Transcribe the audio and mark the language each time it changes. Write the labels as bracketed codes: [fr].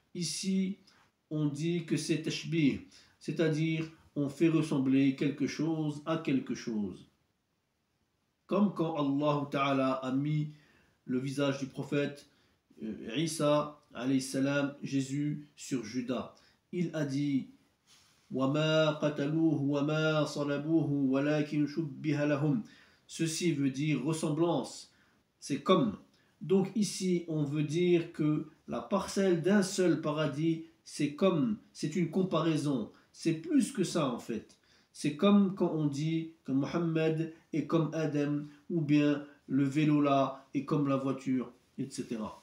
[fr] Ici, on dit que c'est tashbih, c'est-à-dire on fait ressembler quelque chose à quelque chose. Comme quand Allah Ta'ala a mis le visage du prophète Isa, alayhi salam, Jésus, sur Judas. Il a dit [ar] وَمَا قَتَلُوهُ وَمَا صَلَبُوهُ وَلَكِنْ شُبِّهَ لَهُمْ. [fr] Ceci veut dire ressemblance, c'est comme. Donc ici, on veut dire que la parcelle d'un seul paradis, c'est comme, c'est une comparaison. C'est plus que ça en fait. C'est comme quand on dit que Mohammed est comme Adam, ou bien le vélo là est comme la voiture, etc.